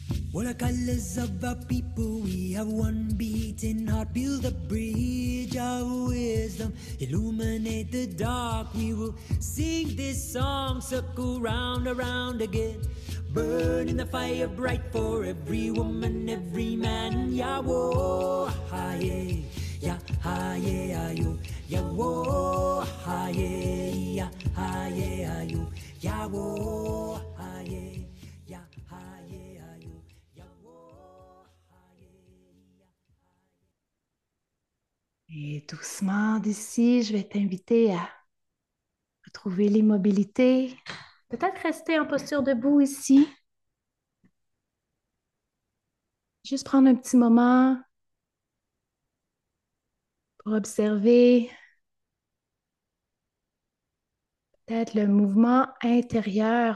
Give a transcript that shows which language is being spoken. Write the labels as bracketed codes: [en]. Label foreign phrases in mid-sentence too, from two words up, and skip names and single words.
[en] What are colors of our people? We have one beating heart. Build a bridge of wisdom. Illuminate the dark. We will sing this song. Circle round, around again. Burning the fire bright for every woman, every man. Yawo, ha ye, ya ha ye, ayo. Yawo, ha ye, ya ha ye, ayo. Yawo, ha ye, ya ha ye, ayo. [fr] Et doucement d'ici, je vais t'inviter à retrouver l'immobilité. Peut-être rester en posture debout ici. Juste prendre un petit moment pour observer peut-être le mouvement intérieur.